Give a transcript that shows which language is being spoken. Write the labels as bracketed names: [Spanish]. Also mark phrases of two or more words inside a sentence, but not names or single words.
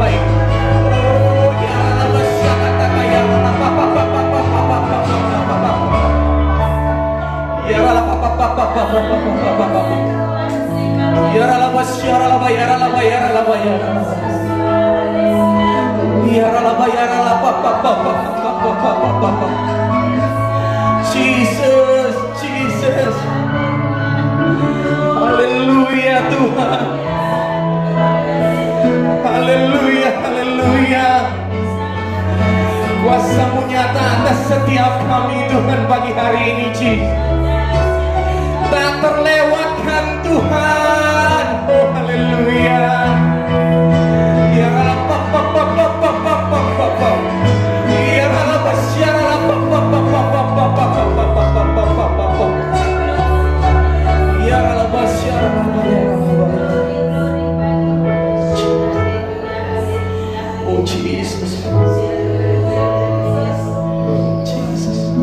[Indonesian] Oh ya ralabas, ya kata ya ralaba, ya ralaba, ya ralabas, ya ralaba, ya ralaba, ya ralaba, ya ralaba. Ya ralaba, ya ralaba, Jesus, Jesus. Haleluya Tuhan. Haleluya, haleluya. Kuasa-Mu nyata atas setiap kami Tuhan pagi hari ini, Jesus. Tak terlewatkan Tuhan. Oh haleluya. Ya ralaba, ya ralaba, ya ralaba, ya ralaba, ya ralaba, ya ralaba. Oh Jesus, Jesus.